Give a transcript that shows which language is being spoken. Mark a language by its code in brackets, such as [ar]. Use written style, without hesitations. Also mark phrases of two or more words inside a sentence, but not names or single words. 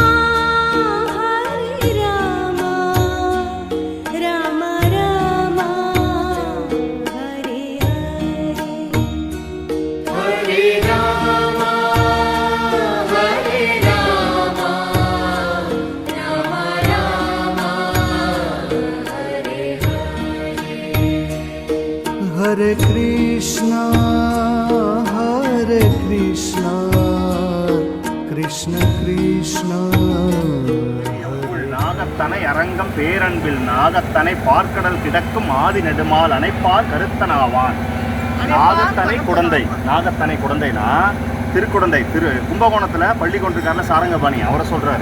[sa] हरे राम, राम राम, हरे हरे, हरे राम, हरे राम, राम राम, हरे हरे, हरे कृष्ण, हरे कृष्ण, कृष्ण कृष्ण, [ta] உள் நாகத்தனை அரங்கம் பேரன்பில் நாகத்தனை பார்க்கடல் கிடக்கும் ஆதி நெடுமால் அணைப்பார் கருத்தனாவான். நாகத்தனை குடந்தைனா திருக்குடந்தை கும்பகோணத்துல பள்ளி கொண்டிருக்காருல சாரங்கபாணி அவரை சொல்றாரு.